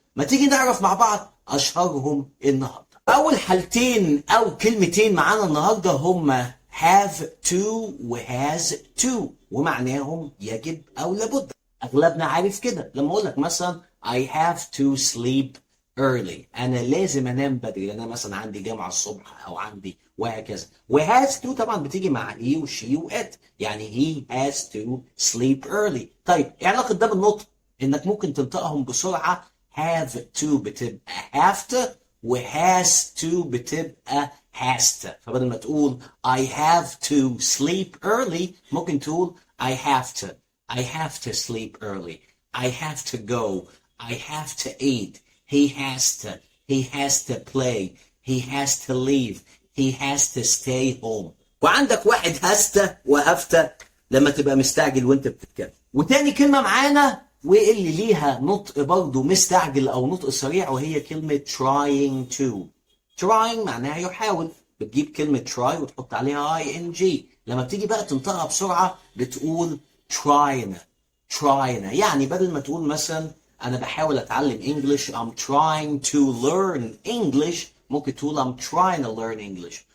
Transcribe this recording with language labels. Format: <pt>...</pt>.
<ar>ما تيجي نعرف مع بعض أشهرهم النهاردة. أول حالتين أو كلمتين معانا النهاردة هما have to و has to، ومعناهم يجب أو لابد. اغلبنا عارف كده لما اقول لك مثلا</ar> <en>I have to sleep early،</en> <ar>انا لازم انام بدري لان انا مثلا عندي جامعه الصبح او عندي وهكذا. و has to طبعا بتيجي مع he و she و it، يعني</ar> <en>he has to sleep early.</en> <ar>طيب ايه علاقه ده بالنطق؟ انك ممكن تنطقهم بسرعه.</ar> <en>have to</en> <ar>بتبقى</ar> <en>have to و has to بتبقى has to،</en> <ar>فبدل ما تقول</ar> <en>I have to sleep early</en> <ar>ممكن تقول</ar> <en>I have to. I have to sleep early. I have to go. I have to eat. He has to. He has to play. He has to leave. He has to stay home.</en> <ar>وعندك واحد هاسته وهفته لما تبقى مستعجل وانت بتتكلم. وتاني كلمة معانا واللي ليها نطق برضه مستعجل او نطق سريع وهي كلمة trying to. trying معناها يحاول، بتجيب كلمة try وتحط عليها ing. لما بتيجي بقى تنطقها بسرعة بتقول trying. يعني بدل ما تقول مثلا انا بحاول اتعلم English</ar> <en>I'm trying to learn English</en> <ar>ممكن تقول I'm trying to learn English.</ar>